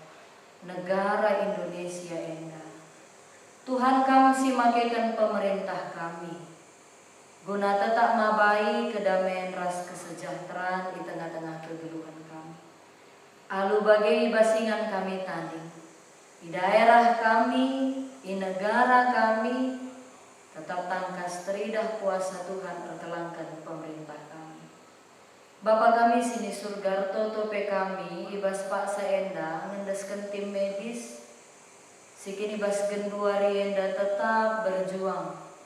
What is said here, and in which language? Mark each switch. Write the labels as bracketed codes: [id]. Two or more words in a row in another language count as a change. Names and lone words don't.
[btx] Negara Indonesia enda. Tuhan kami simakekan pemerintah kami. Guna tetap mabai kedamaian ras kesejahteraan di tengah-tengah kegeluhan kami. Alu bagai basingan kami tadi. [id] Di daerah kami, di negara kami, [btx] tetap tangkas teridah kuasa Tuhan terkelangkan pemerintah kami. Bapa kami sini surga toto pe kami, ibas Pak saenda, ngendeskan tim medis, sikini bas genduari enda tetap berjuang.